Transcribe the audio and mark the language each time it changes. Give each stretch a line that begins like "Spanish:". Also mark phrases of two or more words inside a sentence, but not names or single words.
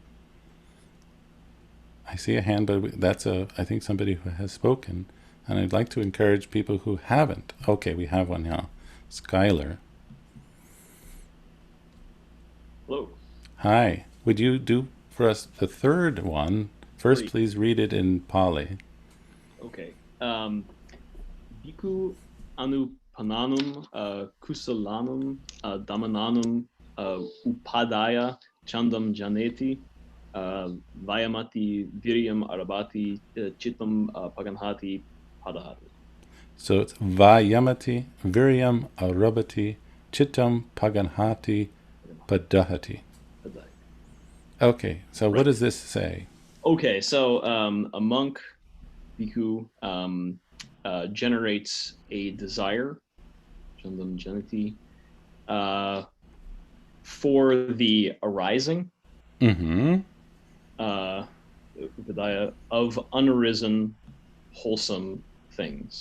English: I see a hand, but that's I think somebody who has spoken. And I'd like to encourage people who haven't. Okay, we have one now. Skylar. Hello. Hi. Would you do for us the third one? First, 3. please read it in Pali. Okay.
Pali: Bhikkhu anupananum kusalanum damananum upadaya chandam janeti vayamati viryam arabati chittam paganhati padahati. So it's Vayamati, Viryam, Arabati, Chittam, Paganhati, Padahati.
English: Okay, so what does this say? Okay, so a monk, bhikkhu, generates a desire,
Pali: chandam janeti,
English: for the arising, upadaya, of unarisen, wholesome things.